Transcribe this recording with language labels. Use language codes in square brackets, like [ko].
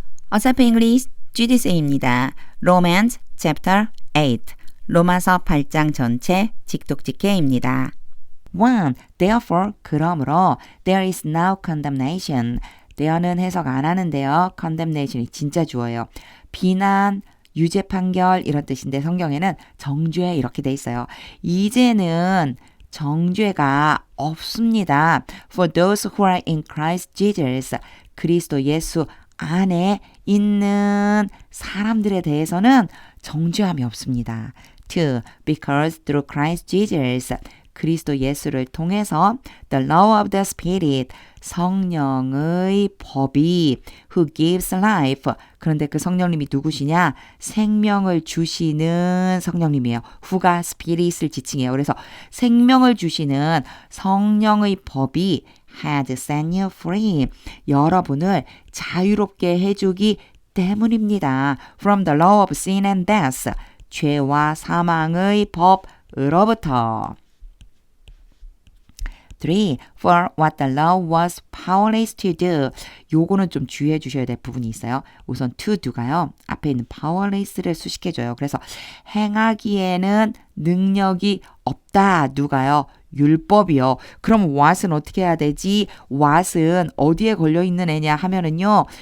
[ko] 어차피 English GDC입니다. [en] Romance Chapter 8 [ko] 로마서 8장 전체 직독직해입니다. 1. [en] Therefore, [ko] 그러므로 [en] there is now condemnation. [ko] there는 해석 안 하는데요. condemnation이 진짜 주어예요. 비난, 유죄 판결 이런 뜻인데 성경에는 정죄 이렇게 돼 있어요. 이제는 정죄가 없습니다. [en] For those who are in Christ Jesus. [ko] 그리스도 예수 안에 있는 사람들에 대해서는 정죄함이 없습니다. 2. [en] Because through Christ Jesus, [ko] 그리스도 예수를 통해서 [en] the law of the Spirit, [ko] 성령의 법이 [en] who gives life, [ko] 그런데 그 성령님이 누구시냐? 생명을 주시는 성령님이에요. who가 spirit을 지칭해요. 그래서 생명을 주시는 성령의 법이 [en] had set you free, [ko] 여러분을 자유롭게 해주기 때문입니다. [en] From the law of sin and death, [ko] 죄와 사망의 법으로부터. [en] 3. For what the law was powerless to do. [ko] 요거는 좀 주의해 주셔야 될 부분이 있어요. 우선 to do가요. 앞에 있는 powerless를 수식해줘요. 그래서 행하기에는 능력이 없다. 누가요? 율법이요. 그럼 what은 어떻게 해야 되지? what은 어디에 걸려있는 애냐 하면은요.